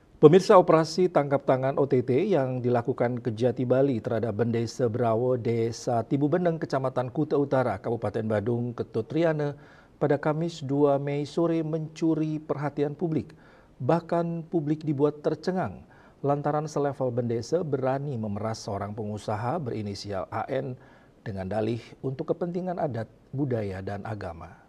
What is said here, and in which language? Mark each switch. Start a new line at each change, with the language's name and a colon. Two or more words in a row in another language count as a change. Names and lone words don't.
Indonesian: Pemirsa, operasi tangkap tangan OTT yang dilakukan Kejati Bali terhadap Bendesa Brawo Desa Tibubeneng, Kecamatan Kuta Utara, Kabupaten Badung, Ketut Riana pada Kamis 2 Mei sore mencuri perhatian publik. Bahkan publik dibuat tercengang lantaran selevel Bendesa berani memeras seorang pengusaha berinisial AN dengan dalih untuk kepentingan adat, budaya, dan agama.